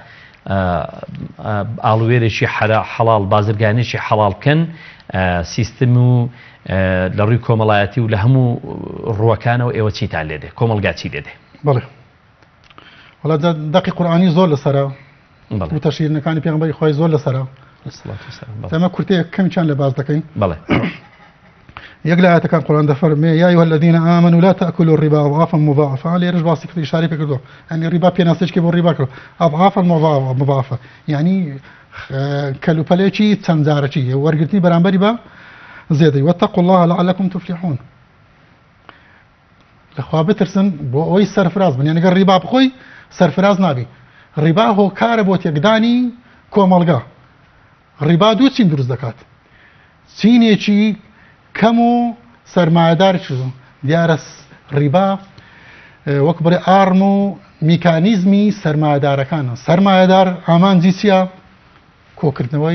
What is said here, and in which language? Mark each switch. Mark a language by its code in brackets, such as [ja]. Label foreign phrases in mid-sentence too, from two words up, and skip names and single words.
[ckb] ئاڵوێرێکی حەڵاڵ بازرگانێکی حەڵاڵ بکەن سیستم و لە ڕووی کۆمەڵایەتی و لە هەموو ڕووەکانەوە ئێوە چیتان لێ دێ کۆمەڵگا چی لێ دێ بڵێ وڵا دەقی قورئانی زۆر لەسەرە و تەشیرنەکانی پێغەمبەری خۆی زۆر لەسەرە ئەمە کورتەیە کەمیان لە باز دەکەین بەڵێ یەک لە ئاەتەکان قورئان دەفەرمێ [ar] یا أيها الذين آمنوا لا تأكلوا الربا أضعافا مضاعفة [ckb] لێرەش باسی کرد ئیشارەی پێ کردووە ئەنی ڕیبا پێناسەیەکی بۆ ڕیبا کردووە [ar] أضعافا مضاعفة [ckb] یعنی کەلوپەلێکی چەند جارەکی وەرگرتنی بەرامبەری بە زێدەی [ar] واتقوا الله لعلكم تفلحون [ckb] لەخوا بترسن بۆ ئەوەی سەرفراز بن یعنی گەر ڕیبا بخۆی سەرفراز نابی ڕیبا هۆکارە بۆ تێکدانی کۆمەڵگا ڕیبا دوو چین دروست دەکات چینێکی کەم و سەرمایەدار دیارە ڕیبا وەک بڵێ ئارم و میکانیزمی سەرمایەدارەکانە سەرمایەدار ئامانجی چییە کۆکردنەوەی